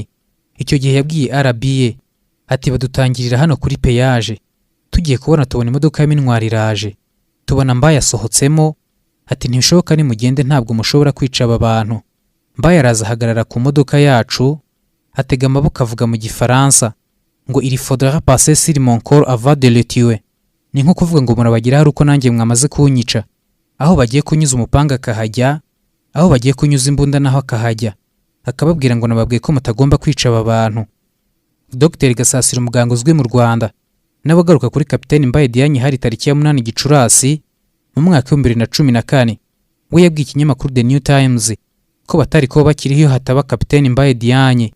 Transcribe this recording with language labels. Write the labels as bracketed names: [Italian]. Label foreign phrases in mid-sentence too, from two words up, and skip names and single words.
[Kinyarwanda] Icyo gihe yabwiye RBA ati badutangirira hano kuri peyaje, tugiye kubona tubona imodoka y'Imintwari iraje, tubona Mbaye asohotsemo, ati ntibishoboka nimugende ntabwo mushobora kwica aba bantu. Mbaye araza ahagarara ku modoka yacu, atega amaboko avuga mu Gifaransa ngo [French] il faudra passer sur mon corps avant de le tuer. [Kinyarwanda] Ni nko kuvuga ngo murabagira hari uko nanjye mwamaze kunyica. Aho bagiye kunyuza umupanga akahajya, aho bagiye kunyuza imbunda naho akahajya, akababwira ngo nababwiye ko mutagomba kwica aba bantu. Dr Gasasira, umuganga uzwi mu Rwanda, n'abagaruka kuri Kapiteni Mbaye Diagne hari tariki ya 8 Gicurasi mu mwaka wa 2014, we yabwiye ikinyamakuru The New Times ko batari ko bakiriho iyo hataba Kapiteni Mbaye Diagne.